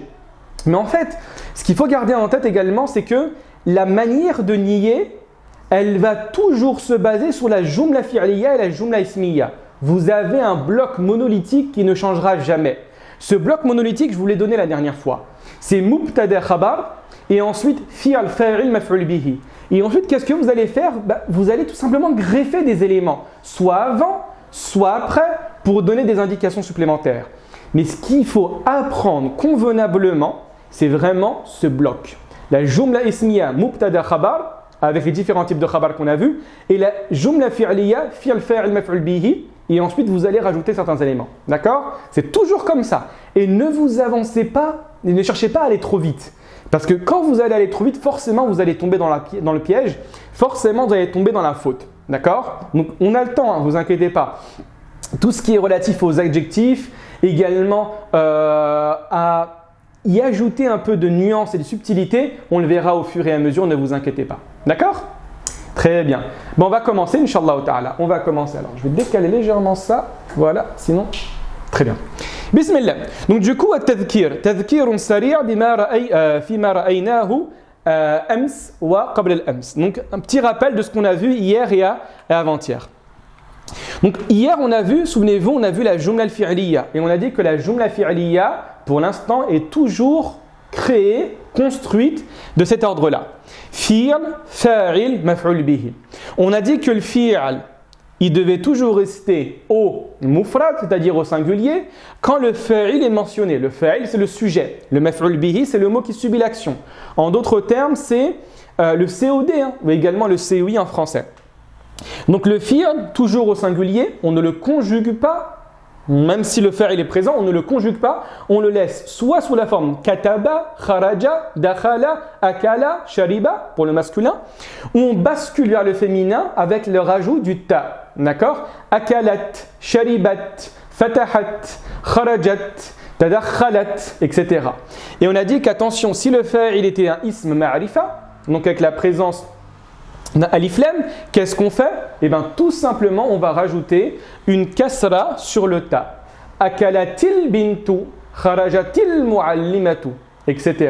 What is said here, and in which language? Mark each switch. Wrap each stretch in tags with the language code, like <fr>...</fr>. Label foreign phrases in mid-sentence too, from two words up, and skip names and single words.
<fr>Mais en fait, ce qu'il faut garder en tête également, c'est que la manière de nier, elle va toujours se baser sur la</fr> <ar>جملة فعلية</ar> <fr>et la</fr> <ar>جملة اسمية.</ar> <fr>Vous avez un bloc monolithique qui ne changera jamais. Ce bloc monolithique, je vous l'ai donné la dernière fois. C'est</fr> <ar>مبتدأ خبر</ar> <fr>et ensuite</fr> <ar>فعل فاعل مفعول به.</ar> <fr>Et ensuite, qu'est-ce que vous allez faire ? Vous allez tout simplement greffer des éléments, soit avant, soit après, pour donner des indications supplémentaires. Mais ce qu'il faut apprendre convenablement, c'est vraiment ce bloc.</fr> <ar>La جملة اسمية مبتدأ خبر,</ar> <fr>avec les différents types de khabar qu'on a vus, et la</fr> <ar>جملة فعلية فعل فاعل مفعول به,</ar> <fr>et ensuite vous allez rajouter certains éléments. D'accord ? C'est toujours comme ça. Et ne vous avancez pas, et ne cherchez pas à aller trop vite. Parce que quand vous allez aller trop vite, forcément vous allez tomber dans le piège, forcément vous allez tomber dans la faute. D'accord ? Donc on a le temps, ne vous inquiétez pas. Tout ce qui est relatif aux adjectifs, également à y ajouter un peu de nuance et de subtilité, on le verra au fur et à mesure, ne vous inquiétez pas. D'accord ? Très bien. Bon, on va commencer,</fr> <ar>إن شاء الله تعالى.</ar> <fr>On va commencer. Alors, je vais décaler légèrement ça. Voilà, sinon, très bien. Bismillah. Donc du coup,</fr> <ar>التذكير تذكير سريع فيما رأيناه أمس وقبل الأمس.</ar> <fr>Donc un petit rappel de ce qu'on a vu hier et avant-hier. Donc hier on a vu, souvenez-vous, on a vu la</fr> <ar>الجملة الفعلية</ar> <fr>et on a dit que la</fr> <ar>الجملة الفعلية</ar> <fr>pour l'instant est toujours créée, construite de cet ordre-là.</fr> <ar>فعل فاعل مفعول به.</ar> <fr>On a dit que le fi'l il devait toujours rester au mufrad, c'est-à-dire au singulier, quand le fa'il est mentionné. Le fa'il, c'est le sujet. Le maf'ul bihi, c'est le mot qui subit l'action. En d'autres termes, c'est le COD, ou également le COI en français. Donc le fi'il, toujours au singulier, on ne le conjugue pas. Même si le fa'il est présent, on ne le conjugue pas. On le laisse soit sous la forme</fr> <ar>كتب خرج دخل أكل شرب,</ar> <fr>pour le masculin, ou on bascule vers le féminin avec le rajout du ta. D'accord?</fr> <ar>أكلت شربت فتحت خرجت تداخلت,</ar> <fr>etc. Et on a dit qu'attention, si le fa'il était un</fr> <ar>اسم معرفة,</ar> <fr>donc avec la présence d'un</fr> <ar>ألف لام,</ar> <fr>qu'est-ce qu'on fait? Eh bien, tout simplement, on va rajouter une kasra sur le ta.</fr> <ar>أكلت البنت خرجت المعلمة, etc.</ar>